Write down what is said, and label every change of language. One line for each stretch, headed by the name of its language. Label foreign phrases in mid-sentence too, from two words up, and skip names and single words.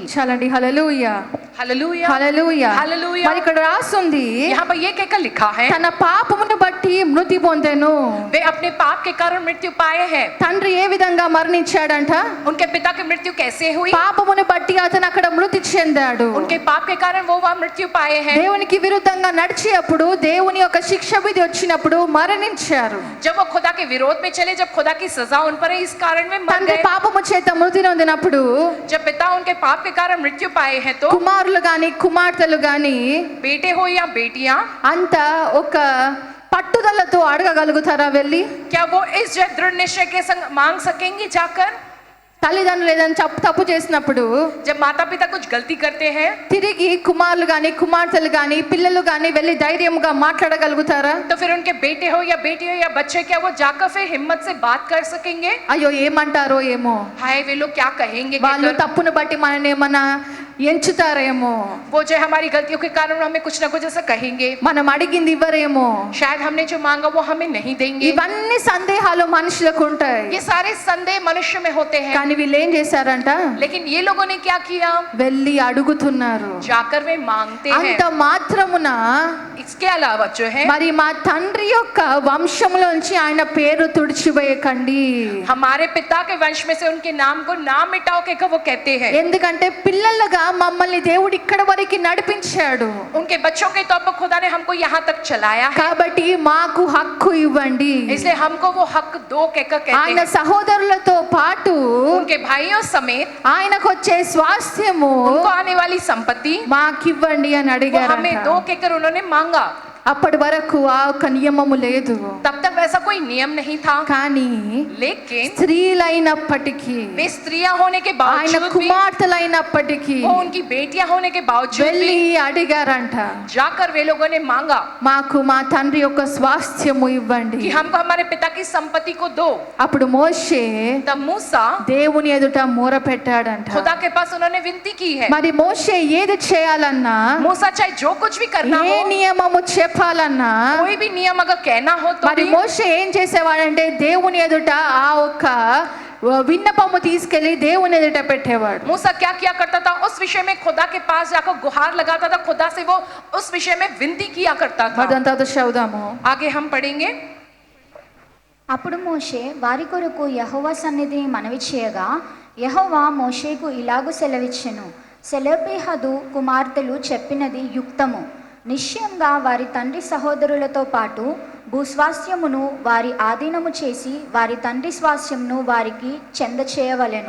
Telugu: చాలండి. హల్లెలూయా,
Hindi: हालेलुया,
Telugu: హల్లెలూయా.
Hindi: हालेलुया.
Telugu: మరి ఇక్కడ రాస్తుంది,
Hindi: यहाँ पर ये कहकर लिखा है,
Telugu: తన పాపమును బట్టి మృతి పొందెను.
Hindi: वे अपने पाप के कारण मृत्यु पाए हैं.
Telugu: తండ్రి ఏ విధంగా మరణించాడంట?
Hindi: उनके पिता की मृत्यु कैसे हुई?
Telugu: పాపమును బట్టి అతను అక్కడ మృతి చెందాడు.
Hindi: उनके पाप के कारण वो वहाँ मृत्यु पाए हैं.
Telugu: దేవునికి విరుద్ధంగా నడిచేటప్పుడు, దేవుని యొక్క శిక్ష విధి వచ్చినప్పుడు మరణించారు.
Hindi: जब वो खुदा के विरोध में चले, जब खुदा की सजा उन पर है, इस कारण वे मर
Telugu: తండ్రి
Hindi: गए.
Telugu: పాపము చేత మృతి నొందినప్పుడు
Hindi: जब पिता उनके पाप के कारण मृत्यु पाए हैं, तो
Telugu: కుమారులు గాని కుమార్తెలు గాని
Hindi: बेटे हो या बेटियां,
Telugu: అంతా ఒక పట్టుదలతో అడగగలుగుతారా వెళ్ళి?
Hindi: क्या वो इस दृढ़ निश्चय के संग मांग सकेंगे जाकर?
Telugu: తల్లిదండ్రులు ఏదైనా తప్పు చేసినప్పుడు
Hindi: जब माता पिता कुछ गलती करते हैं
Telugu: తిరిగి కుమారులు గాని కుమార్తెలు గాని పిల్లలు గాని వెళ్ళి ధైర్యంగా మాట్లాడగలుగుతారా?
Hindi: तो फिर उनके बेटे हो या बेटी हो या बच्चे, क्या वो जाकर फिर हिम्मत से बात कर सकेंगे?
Telugu: అయ్యో ఏమంటారో ఏమో,
Hindi: हाय वे लोग क्या कहेंगे
Telugu: వాళ్ళు
Hindi: कहकर।
Telugu: తప్పును బట్టి మనని ఏమన్నా ఎంచుతారేమో,
Hindi: वो जो हमारी गलतियों के कारण हमें कुछ ना कुछ ऐसा कहेंगे,
Telugu: మనం అడిగింది ఇవ్వరేమో,
Hindi: शायद हमने जो मांगा वो हमें नहीं देंगे।
Telugu: ఇవన్నీ సందేహాలు మనుషులకు ఉంటాయి.
Hindi: ये सारे संदेह मनुष्य में होते हैं,
Telugu: కానీ వీళ్ళు ఏం చేశారంట?
Hindi: लेकिन ये लोगों ने क्या किया?
Telugu: వెళ్ళి అడుగుతున్నారు.
Hindi: जाकर वे मांगते हैं।
Telugu: అంత మాత్రమున
Hindi: इसके अलावा जो है
Telugu: మరి మా తండ్రి యొక్క వంశంలోంచి ఆయన పేరు తుడిచివేయకండి,
Hindi: हमारे पिता के वंश में से उनके नाम को ना मिटाओ के वो कहते हैं।
Telugu: ఎందుకంటే పిల్లలుగా మమ్మల్ని దేవుడు ఇక్కడ వరకు నడిపించాడు,
Hindi: उनके बच्चों के तौर पर खुदा ने हमको यहाँ तक चलाया है,
Telugu: కాబట్టి మాకు హక్కు ఇవ్వండి.
Hindi: इसलिए हमको वो हक दो कहकर कहते
Telugu: ఆయన
Hindi: हैं।
Telugu: సహోదరులతో పాటు
Hindi: उनके भाइयों समेत
Telugu: ఆయనకు వచ్చే స్వాస్థ్యము
Hindi: उनको आने वाली संपत्ति
Telugu: మాకివ్వండి అని
Hindi: वो
Telugu: అడిగారు.
Hindi: हमें दो कहकर उन्होंने मांगा।
Telugu: అప్పటి వరకు ఆ ఒక నియమము లేదు,
Hindi: तब तक वैसा कोई नियम नहीं था,
Telugu: కానీ
Hindi: लेकिन
Telugu: స్త్రీలైనప్పటికీ
Hindi: वे स्त्रियां होने के
Telugu: ఆయన
Hindi: बावजूद भी,
Telugu: కుమార్తెలైనప్పటికీ
Hindi: वो उनकी बेटियां होने के बावजूद
Telugu: వెళ్ళి
Hindi: भी
Telugu: అడిగారంట,
Hindi: जाकर वे लोगों ने मांगा
Telugu: మాకు మా తండ్రి యొక్క స్వాస్థ్యము ఇవ్వండి.
Hindi: कि हमको हमारे पिता की संपत्ति को दो।
Telugu: అప్పుడు మోషే
Hindi: तब मूसा
Telugu: దేవుని ఎదుట మొర పెట్టాడంట.
Hindi: खुदा के पास उन्होंने विनती की है।
Telugu: మరి మోషే ఏది చేయాలన్నా,
Hindi: मूसा चाहे जो कुछ भी करना
Telugu: ఏ
Hindi: हो,
Telugu: నియమము చెప్పాలన్నా,
Hindi: कोई भी नियम अगर कहना हो तो
Telugu: మరి
Hindi: भी,
Telugu: మోషే ఏం చేసేవాడంటే దేవుని ఎదుట ఆ ఒక్క విన్నపము తీసుకెళ్లి దేవుని ఎదుట పెట్టేవాడు.
Hindi: मूसा क्या किया करता था? उस विषय में खुदा के पास जाकर गुहार लगाता था, खुदा से वो उस विषय में विनती किया करता था।
Telugu: మరి దాని తర్వాత చదువుదాము.
Hindi: आगे हम पढ़ेंगे।
Telugu: అప్పుడు మోషే వారి కొరకు యెహోవా సన్నిధిని మనవి చేయగా యెహోవా మోషేకు ఇలాగు సెలవిచ్చెను, సెలోపెహాదు కుమార్తెలు చెప్పినది యుక్తము. నిశ్చయంగా వారి తండ్రి సహోదరులతో పాటు భూస్వాస్థ్యమును వారి ఆధీనము చేసి వారి తండ్రి స్వాస్థ్యమును వారికి చెందచేయవలెను.